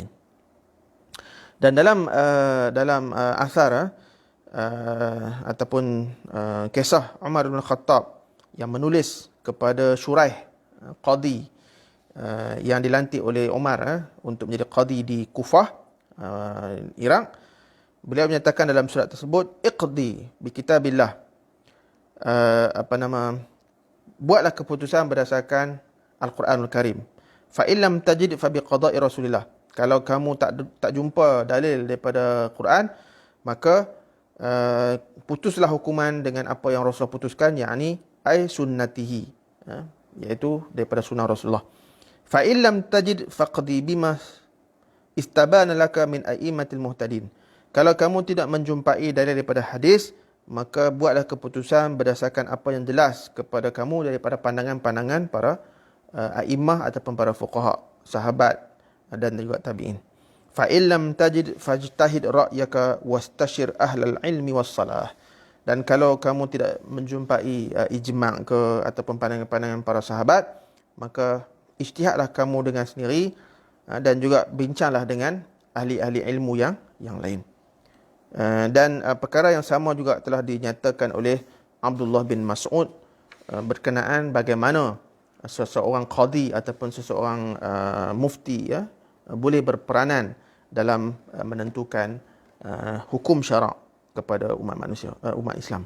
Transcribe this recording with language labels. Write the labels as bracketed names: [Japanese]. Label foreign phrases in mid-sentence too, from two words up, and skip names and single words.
[Malay] Dan dalam asar ataupun kisah Umar bin Khattab yang menulis kepada Shuraih, qadi yang dilantik oleh Umar untuk menjadi qadi di Kufah, Iraq. Beliau menyatakan dalam surat tersebut, [Arabic] اقض بكتاب الله, [Malay] buatlah keputusan berdasarkan Al-Quranul Karim. [Arabic] فإن لم تجد فبقضاء رسول الله. [Malay] Kalau kamu tak jumpa dalil daripada Quran, maka putuslah hukuman dengan apa yang Rasulullah putuskan, yakni [Arabic] أي سنته, [Malay] iaitu daripada sunnah Rasulullah. [Arabic] فإن لم تجد فاقض بما استبان لك من أئمة المهتدين. [Malay] Kalau kamu tidak menjumpai dalil daripada hadis, maka buatlah keputusan berdasarkan apa yang jelas kepada kamu daripada pandangan-pandangan para a'immah ataupun para fuqaha, sahabat dan juga tabi'in. [Arabic] فإن لم تجد فاجتهد رأيك واستشر أهل العلم والصلاح. [Malay] Dan kalau kamu tidak menjumpai ijma' ke ataupun pandangan-pandangan para sahabat, maka ijtihadlah kamu dengan sendiri dan juga bincanglah dengan ahli-ahli ilmu yang lain. Dan perkara yang sama juga telah dinyatakan oleh Abdullah bin Mas'ud berkenaan bagaimana seseorang qadi ataupun seseorang mufti boleh berperanan dalam menentukan hukum syarak kepada umat manusia, umat Islam.